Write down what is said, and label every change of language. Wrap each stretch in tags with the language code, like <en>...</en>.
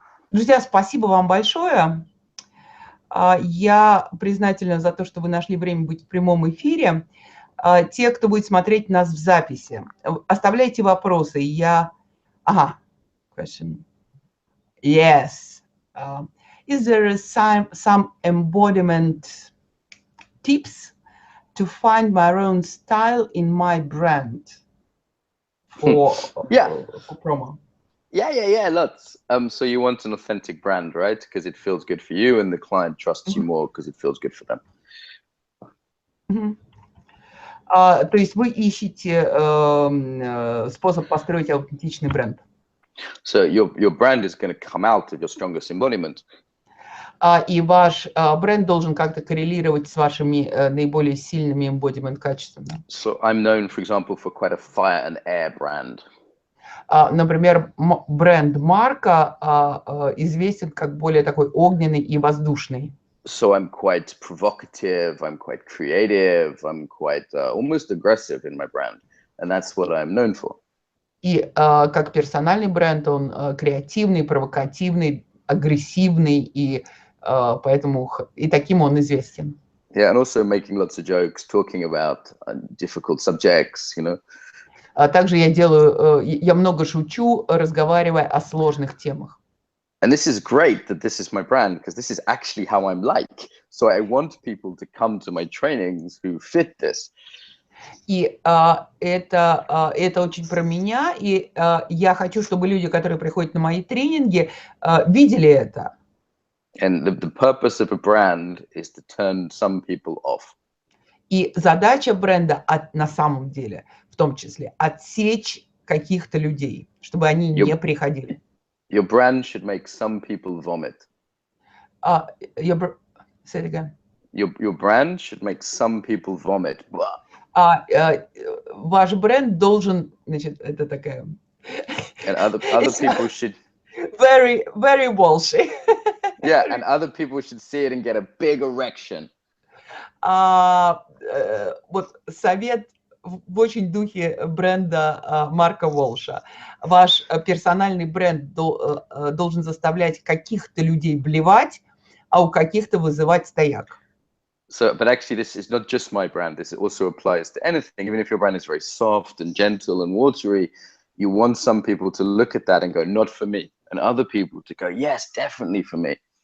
<ru>Друзья, спасибо вам большое. Я признательна за то, что вы нашли время быть в прямом эфире. Те, кто будет смотреть нас в записи, оставляйте вопросы.</ru> <en>Question. Yes. Is there some embodiment tips to find my own style in my brand for promo? Yeah, lots. So you want an authentic brand, right? Because it feels good for you, and the client trusts you more because it feels good for them.</en> <ru>То есть вы ищете способ построить аутентичный бренд.</ru> <en>So your brand is going to come out of your strongest embodiment.</en> <ru>И ваш бренд должен как-то коррелировать с вашими наиболее сильными embodiment качествами.</ru> <en>So I'm known, for example, for quite a fire and air brand.</en> <ru>Например, бренд Марка известен как более такой огненный и воздушный.</ru> <en>So I'm quite provocative, I'm quite creative, I'm quite almost aggressive in my brand. And that's what I'm known for.</en> <ru>И как персональный бренд он креативный, провокативный, агрессивный, и поэтому и таким он известен.</ru> <en>Yeah, and also making lots of jokes, talking about difficult subjects, you know.</en> <ru>Также я много шучу, разговаривая о сложных темах.</ru> <en>And this is great that this is my brand, because this is actually how I'm like. So I want people to come to my trainings who fit this.</en> <ru>И это очень про меня, и я хочу, чтобы люди, которые приходят на мои тренинги, видели это.</ru> <en>And the purpose of a brand is to turn some people off.</en> <ru>И задача бренда на самом деле, в том числе, отсечь каких-то людей, чтобы они не приходили.</ru> <en>Your brand should make some people vomit. Say it again. Your brand should make some people vomit.</en> <ru>Ваш бренд должен, значит, это такая...</ru> <en>And other people should... Very, very Walshy. Yeah, and other people should see it and get a big erection.</en> <ru>Вот совет в очень духе бренда Марка Волша. Ваш персональный бренд должен заставлять каких-то людей блевать, а у каких-то вызывать стояк.</ru> <en>So, but actually, this is not just my brand. This also applies to anything. Even if your brand is very soft and gentle and watery, you want some people to look at that and go, not for me. And other people to go, yes, definitely for me.</en>